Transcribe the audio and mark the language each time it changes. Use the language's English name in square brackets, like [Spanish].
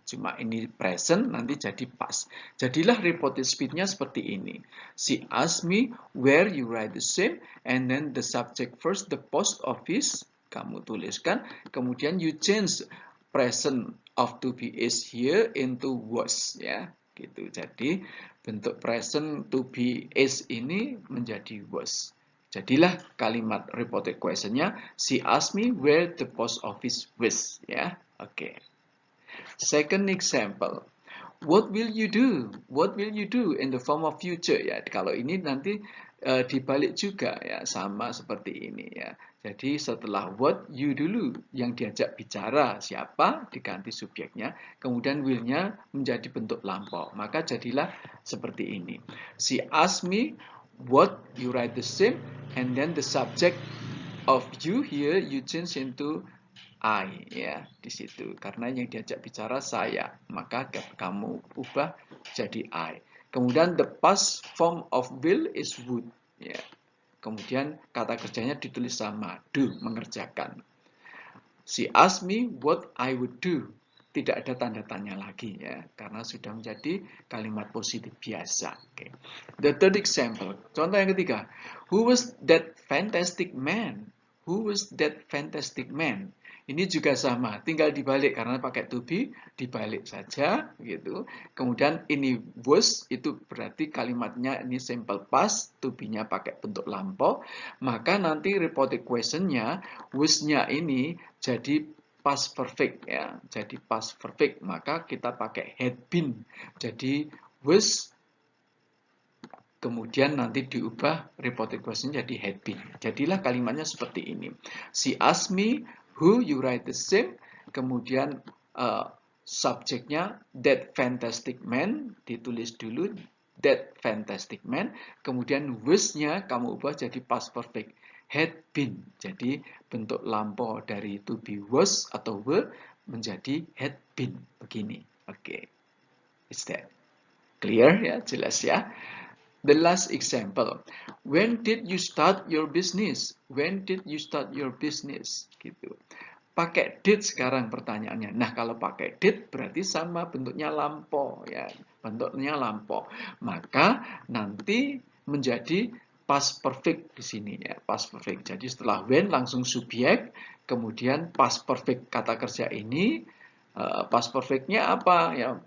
[Indonesian] Cuma ini present, nanti jadi past. Jadilah reported speech-nya seperti ini. [English] She asked me where you write the same, and then the subject first, the post office, [Indonesian] kamu tuliskan, kemudian [English] you change present of to be is here into was ya. [Indonesian] Gitu. Jadi bentuk present to be is ini menjadi was. Jadilah kalimat reported question-nya, [English] she asked me where the post office was, ya. Oke. Second example, what will you do? What will you do in the form of future, ya. [Indonesian] Kalau ini nanti dibalik juga ya, sama seperti ini ya. Jadi setelah what you dulu yang diajak bicara siapa diganti subjeknya, kemudian will-nya menjadi bentuk lampau. Maka jadilah seperti ini. [English] She asked me what you write the same, and then the subject of you here you change into I [Indonesian] ya di situ. Karena yang diajak bicara saya, maka kamu ubah jadi I. [English] Kemudian the past form of will is would ya. [Indonesian] Kemudian kata kerjanya ditulis sama, do, mengerjakan. [English] She asked me what I would do. [Indonesian] Tidak ada tanda tanya lagi ya, karena sudah menjadi kalimat positif biasa. Okay. [English] The third example, [Indonesian] contoh yang ketiga, [English] who was that fantastic man? Who was that fantastic man? [Indonesian] Ini juga sama, tinggal dibalik karena pakai to be, dibalik saja gitu. Kemudian ini was, itu berarti kalimatnya ini simple past, to be-nya pakai bentuk lampau. Maka nanti reported question-nya, was-nya ini jadi past perfect ya. Jadi past perfect, maka kita pakai had been. Jadi was, kemudian nanti diubah reported question jadi had been. Jadilah kalimatnya seperti ini. [English] She asked me who you write the same, [Indonesian] kemudian subjeknya [English] that fantastic man, [Indonesian] ditulis dulu [English] that fantastic man, [Indonesian] kemudian was-nya kamu ubah jadi [English] past perfect, had been. [Indonesian] Jadi bentuk lampau dari to be was atau were menjadi had been, begini. Oke. [English] Is that clear ya, [Indonesian] jelas ya? [English] The last example, when did you start your business? When did you start your business? [Indonesian] Gitu. Pakai did sekarang pertanyaannya. Nah, kalau pakai did berarti sama bentuknya lampau ya. Bentuknya lampau. Maka nanti menjadi past perfect di sini ya, past perfect. Jadi setelah when langsung subjek, kemudian past perfect kata kerja ini past perfect-nya apa ya?